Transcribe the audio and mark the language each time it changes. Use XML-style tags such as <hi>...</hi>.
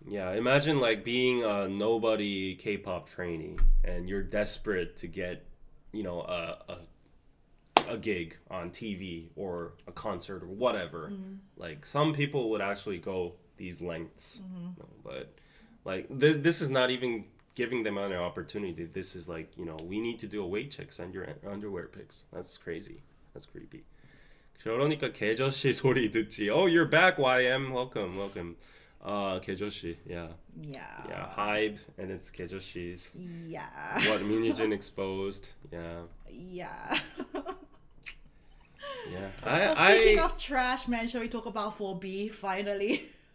<en>Yeah, imagine like being a nobody K-pop trainee and you're desperate to get, you know, a gig on TV or a concert or whatever. Like some people would actually go these lengths, you know, but like this is not even giving them an opportunity. This is like, you know, we need to do a weight check, send your underwear pics. That's crazy. That's creepy.</en> <ko>그러니까 개저씨 소리 듣지.</ko> <en>Oh, you're back, YM. Welcome. 개저씨. Yeah. Hybe and it's 개저씨's. Yeah. What Minijin exposed. Yeah. Yeah. Yeah. Speaking of trash, man, shall we talk about 4B finally?</en>